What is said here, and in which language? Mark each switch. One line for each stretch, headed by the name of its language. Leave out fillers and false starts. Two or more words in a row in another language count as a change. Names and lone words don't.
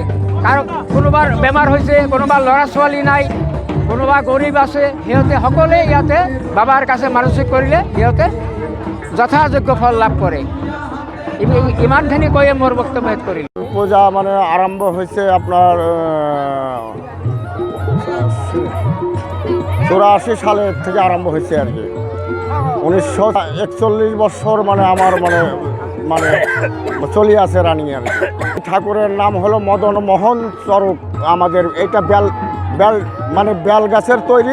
Assamese: কাৰণ কোনোবাৰ বেমাৰ হৈছে, কোনোবাৰ ল'ৰা ছোৱালী নাই, কোনোবা গৰীব আছে, সিহঁতে সকলোৱে ইয়াতে বাবাৰ কাছে মানসিক কৰিলে সিহঁতে যথাযোগ্য ফল লাভ কৰে। ইমানখিনি কৈয়ে মোৰ বক্তব্য শেষ কৰিলোঁ। পূজা মানে আৰম্ভ হৈছে আপোনাৰ
Bangla: 84 সালের থেকে আরম্ভ হয়েছে আর কি। 1941 বছর মানে আমার মানে চলে আছে রানিং আর কি। ঠাকুরের নাম হলো মদন মোহন স্বরূপ। আমাদের এটা বেল গাছের তৈরি।